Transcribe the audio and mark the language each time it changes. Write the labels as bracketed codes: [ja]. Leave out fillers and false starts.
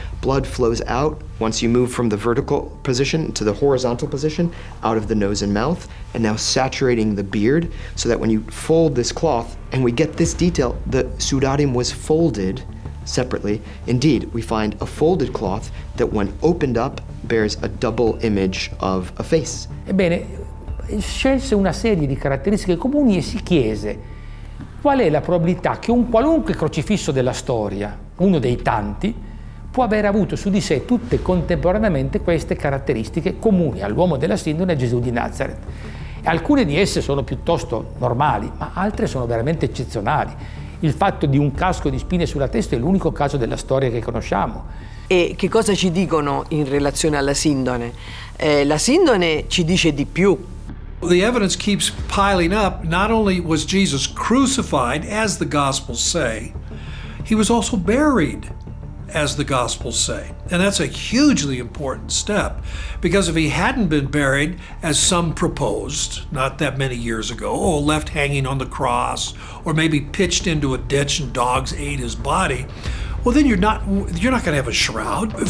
[en] Blood flows out once you move from the vertical position to the horizontal position, out of the nose and mouth, and now saturating the beard, so that when you fold this cloth, and we get this detail, the sudarim was folded separately. Indeed, we find a folded cloth that when opened up bears a double image of a face. [it] Ebbene, scelse una serie di caratteristiche comuni e si chiese: qual è la probabilità che un qualunque crocifisso della storia, uno dei tanti, può aver avuto su di sé tutte contemporaneamente queste caratteristiche comuni all'uomo della sindone e a Gesù di Nazareth. E alcune di esse sono piuttosto normali, ma altre sono veramente eccezionali. Il fatto di un casco di spine sulla testa è l'unico caso della storia che conosciamo. E che cosa ci dicono in relazione alla sindone? La sindone ci dice di più. [en] The evidence keeps piling up. Not only was Jesus crucified, as the Gospels say, he was also buried, as the Gospels say. And that's a hugely important step, because if he hadn't been buried, as some proposed, not that many years ago, or left hanging on the cross, or maybe pitched into a ditch and dogs ate his body, well, then you're not going to have a shroud.